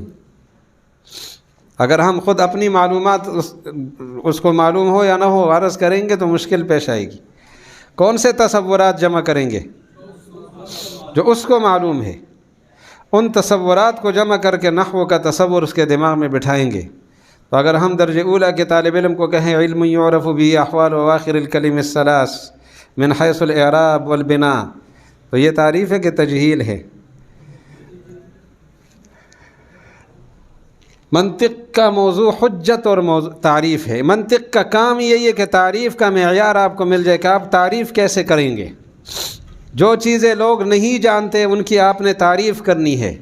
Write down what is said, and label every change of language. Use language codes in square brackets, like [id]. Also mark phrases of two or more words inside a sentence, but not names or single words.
[ur] اگر ہم خود اپنی معلومات اس کو معلوم ہو یا نہ ہو عرض کریں گے تو مشکل پیش آئے گی۔ کون سے تصورات جمع کریں گے؟ جو اس کو معلوم ہے۔ ان تصورات کو جمع کر کے نحو کا تصور اس کے دماغ میں بٹھائیں گے۔ تو اگر ہم درجہ اولیٰ کے طالب علم کو کہیں [ar] علم یعرف به احوال و آخر الکلم الثلاث من حیث الاعراب والبناء، [ur] تو یہ تعریف ہے کہ تجہیل ہے۔ منطق کا موضوع حجت اور تعریف ہے۔ منطق کا کام یہی ہے کہ تعریف کا معیار آپ کو مل جائے کہ آپ تعریف کیسے کریں گے۔ جو چیزیں لوگ نہیں جانتے ان کی آپ نے تعریف کرنی ہے۔